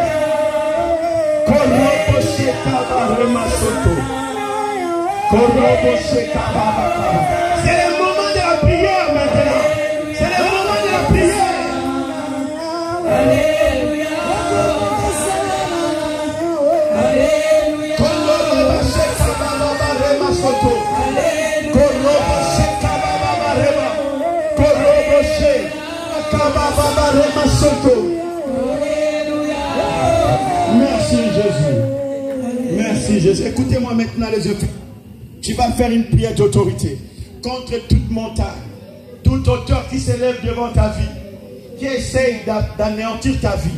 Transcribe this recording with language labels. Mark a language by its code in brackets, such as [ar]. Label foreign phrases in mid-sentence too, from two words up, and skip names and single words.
[fr] Korobo Shekaba Remasoto. Korobo Shekaba Bakaba. C'est le moment de la prière maintenant. C'est le moment de la prière. Alléluia. Alléluia. Korobo Shekaba Remasoto. Korobo Shekaba Rema. Korobo Shekaba Remasoto. Merci Jésus. Merci Jésus. Écoutez-moi maintenant les yeux. Tu vas faire une prière d'autorité contre toute montagne, toute hauteur qui s'élève devant ta vie, qui essaye d'anéantir ta vie.